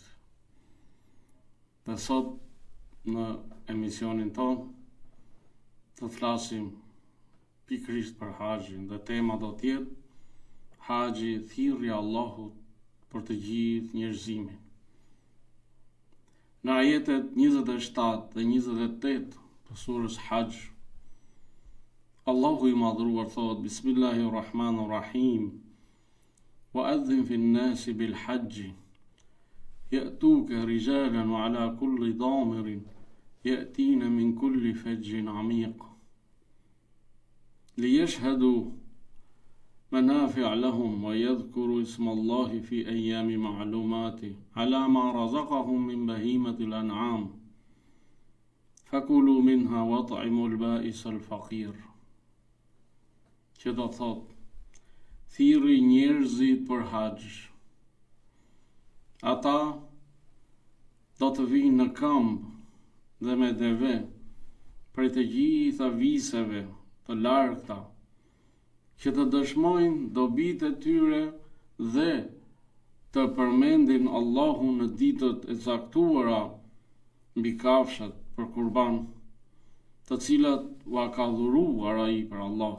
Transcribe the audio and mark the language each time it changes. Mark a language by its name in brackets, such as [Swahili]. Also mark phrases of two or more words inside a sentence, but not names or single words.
[Albanian] Dhe sot në emisionin ton të flasim pikërisht për haxhin dhe tema do të jetë haxhi, thirrja e Allahut për të gjithë njerëzimin. Në ajetet 27 dhe 28 të surës Haxh, Allahu i madhruar thot: [Arabic] بسم الله الرحمن الرحيم. وأذن في الناس بالحج يأتوك رجالا وعلى كل ضامر يأتين من كل فج عميق ليشهدوا منافع لهم ويذكروا اسم الله في أيام معلومات على ما رزقهم من بهيمة الأنعام فكلوا منها واطعموا البائس الفقير. [Albanian] Që do thot, thirri njerëzit për haxh. Ata do të vinë në këmbë dhe me deve prej të gjitha viseve të largëta, që të dëshmojnë dobitë e tyre dhe të përmendin Allahun në ditët e caktuara mbi kafshat për kurban, të cilat ua ka dhuruar ai për Allahu.